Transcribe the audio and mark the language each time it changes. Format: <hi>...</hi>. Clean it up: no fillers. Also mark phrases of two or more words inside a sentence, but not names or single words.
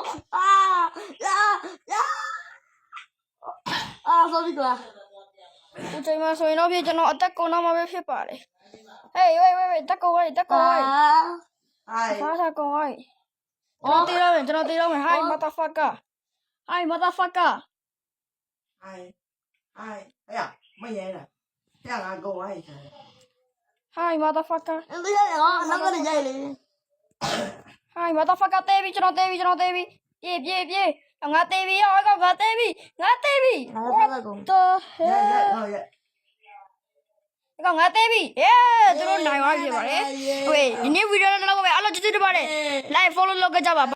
<my>sorry ကွာ ခုချိန်မှာဆိုရင်တော့ကျွန်တော်အသက်ကုန်တော့မှာပဲဖြစ်ပါတယ်wait တက်ကုန်ဝိုင်းစားကုန်ဝိုင်းကျွန်တော်တေးတော့မယ်</my> <en>hi motherfucker</en> <zh>哎呀，没人了，这样俺跟我一起。</zh> <en>hi motherfucker</en> <my>အဲ့ဒါလည်းငါနောက်ကရိုက်လေ</my> <en>hi motherfucker</en> <my>တေးပြီကျွန်တော်တေးပြီပြေးငါတေးပြီငါတေးပြီ ငါဆက်ကုန် the 耶 hell 耶， ငါတေးပြီသူတို့နိုင်သွားပြီပါတယ်ဟုတ်ဒီနေ့ဗီဒီယိုတော့လောက်ပါပဲအားလုံးကျေးဇူးတင်ပါတယ် like follow လုပ်ကြပါ</my>